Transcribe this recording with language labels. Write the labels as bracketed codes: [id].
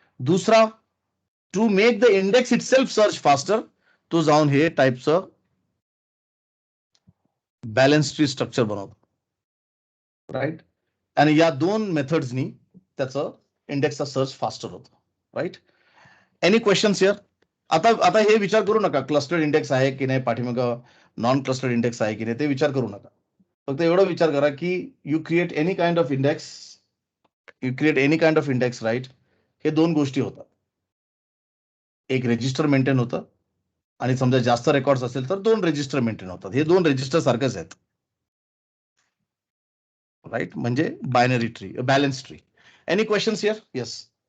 [mr] दुसरा, [en] to make the index itself search faster, [mr] तो जाऊन हे टाईपचं बॅलन्स ट्री स्ट्रक्चर बनवतो, राईट. आणि या दोन मेथड्सनी त्याचं इंडेक्सचा सर्च फास्टर होतो, राईट. [en] Any questions here? [mr] आता आता हे विचार करू नका क्लस्टर्ड इंडेक्स आहे की नाही, पाठीमाग नॉन क्लस्टर्ड इंडेक्स आहे की नाही, ते विचार करू नका. फक्त एवढा विचार करा की [en] You create any kind of index, right. [mr] हे दोन गोष्टी होतात. एक रजिस्टर मेंटेन होतं आणि समजा जास्त रेकॉर्ड्स असेल तर दोन रजिस्टर मेंटेन होतात. हे दोन रजिस्टर सारखेच आहेत, राईट. म्हणजे binary tree, balance tree. [en] Any questions here? Yes.